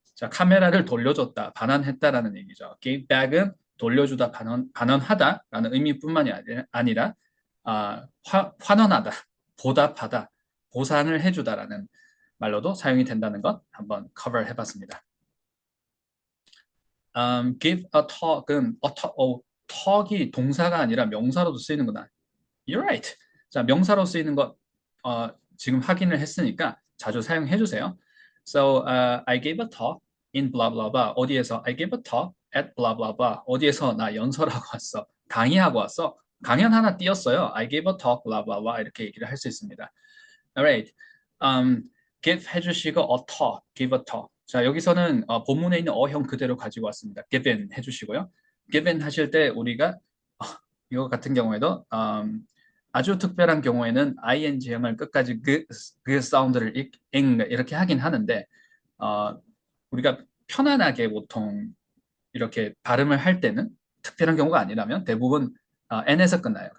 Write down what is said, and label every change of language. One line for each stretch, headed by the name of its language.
Korean: 자, 카메라를 돌려줬다, 반환했다라는 얘기죠.
English: gave back
Korean: 은 돌려주다, 반환하다라는 의미뿐만이 아니라 환원하다, 보답하다, 보상을 해주다라는 말로도 사용이 된다는 것 한번 커버 해봤습니다.
English: give a talk
Korean: 은 talk이 동사가 아니라 명사로도 쓰이는구나.
English: You're right.
Korean: 자, 명사로 쓰이는 것 지금 확인을 했으니까 자주 사용해 주세요.
English: So I gave a talk in blah blah blah.
Korean: 어디에서?
English: I gave a talk at blah blah blah.
Korean: 어디에서 나 연설하고 왔어. 강의하고 왔어. 강연 하나 띄었어요.
English: I gave a talk blah blah blah
Korean: 이렇게 얘기를 할 수 있습니다.
English: Alright. give
Korean: 해주시고
English: a talk, give a talk.
Korean: 자, 여기서는 본문에 있는 어형 그대로 가지고 왔습니다.
English: given
Korean: 해주시고요. given 하실 때 우리가 이거 같은 경우에도 아주 특별한 경우에는 ing형을 끝까지 그 사운드를 이렇게 하긴 하는데 우리가 편안하게 보통 이렇게 발음을 할 때는 특별한 경우가 아니라면 대부분 n에서 끝나요.